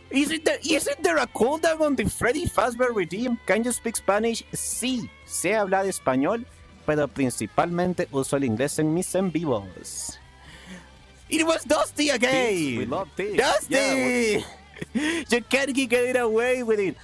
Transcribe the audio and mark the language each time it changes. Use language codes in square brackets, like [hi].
[en] Isn't there a cooldown on the Freddy Fazbear redeem? Can you speak Spanish? [es] Sí, sé hablar español, pero principalmente uso el inglés en mis en vivos. [en] It was Dusty again. We love this. Dusty. Yeah, you can't get it away with it.